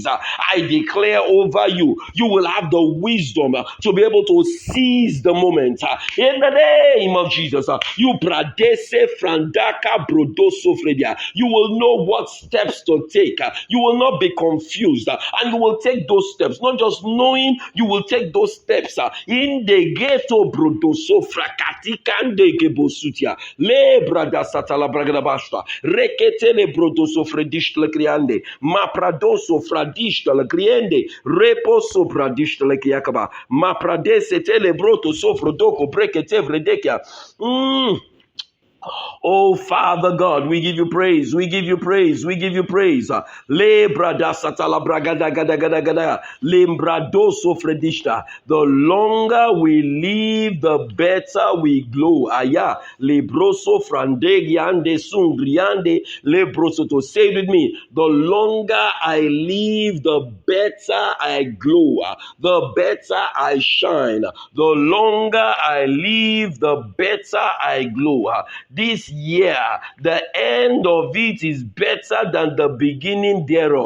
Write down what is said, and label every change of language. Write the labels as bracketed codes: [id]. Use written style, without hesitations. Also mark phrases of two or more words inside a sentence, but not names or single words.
[en] I declare over you, you will have the wisdom to be able to seize the moment. In the name of Jesus, you will know what steps to take. You will not be confused, and you will take those steps. Not just knowing, you will take those steps. In the ghetto brodoso frakatikande gebosutia le brada satala bragada basta rekete le brodoso fredishta le kriande ma pradoso fradishta le kriende reposo pradishta le kiakaba ma pradese tele broto sofrodoko brekete vredekia. Oh, Father God, we give you praise. We give you praise. We give you praise. Le brada satala bragada gada gada gada. Lembrado sofredishta. The longer we live, the better we glow. Aya. Lebroso frandegiande sungriande. Lebroso to say with me. The longer I live, the better I glow. The better I shine. The longer I live, the better I glow. This year, the end of it is better than the beginning thereof.